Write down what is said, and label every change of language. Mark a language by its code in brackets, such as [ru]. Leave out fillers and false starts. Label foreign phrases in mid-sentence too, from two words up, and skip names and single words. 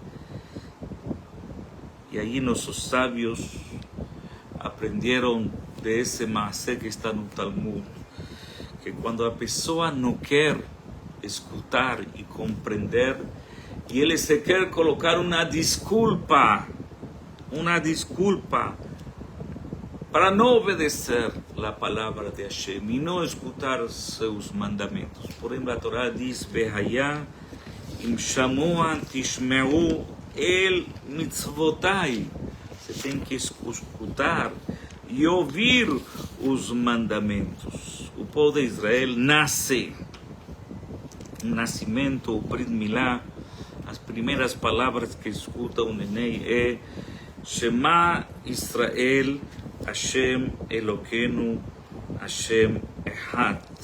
[pt] E aí nossos sábios aprenderam desse maasé que está no Talmud, que quando a pessoa não quer escutar e compreender, e ele se quer colocar uma desculpa para não obedecer a palavra de Hashem e não escutar seus mandamentos. Por exemplo, a Torá diz: [he] והיה אם שמוע תשמעו אל מצוותי. [pt] Você tem que escutar e ouvir os mandamentos. O povo de Israel nasce, nascimento, o [he] ברית מילה. [pt] As primeiras palavras que escuta o neném é [he] שמע ישראל, השם אלוקינו, השם אחד.